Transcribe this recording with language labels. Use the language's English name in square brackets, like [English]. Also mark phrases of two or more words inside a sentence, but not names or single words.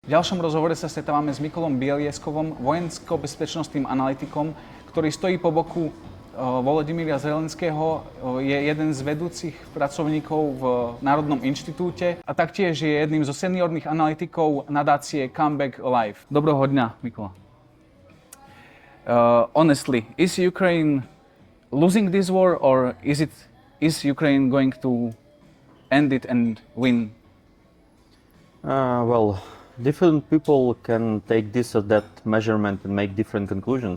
[Slovak] V ďalšom rozhovore sa stretávame s Mykolom Bielieskovom, vojensko-bezpečnostným analytikom, ktorý stojí po boku Volodymyra Zelenského, je jeden z vedúcich pracovníkov v Národnom inštitúte a taktiež je jedným zo seniorných analytikov nadácie Comeback Live. Dobrého dňa, Mykola. [English] Honestly, is Ukraine losing this war, or is Ukraine going to end it and win? Well, different people can take this or that measurement and make different conclusions.